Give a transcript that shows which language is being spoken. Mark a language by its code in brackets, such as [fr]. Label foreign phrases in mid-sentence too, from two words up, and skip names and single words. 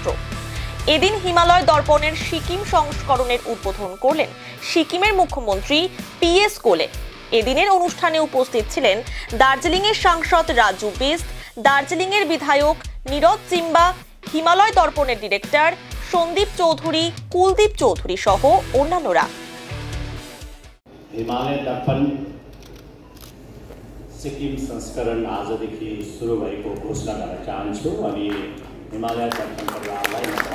[bn] এদিন হিমালয় দর্পণের সিকিম সংস্করণের উদ্বোধন করলেন সিকিমের মুখ্যমন্ত্রী PS কোলে। এদিনের অনুষ্ঠানে উপস্থিত ছিলেন দার্জিলিংয়ের সাংসদ রাজু বিস্ট, দার্জিলিংয়ের বিধায়ক নীরজ চিম্বা, হিমালয় দর্পণের ডিরেক্টর সন্দীপ চৌধুরী, কুলদীপ চৌধুরী সহ অন্যান্যরা। [ne] हिमालय दर्पण सिक्किम संस्करण आजदेखि सुरु भएको घोषणा गर्न चाहन्छु अनि हिमालय दर्पणका लागि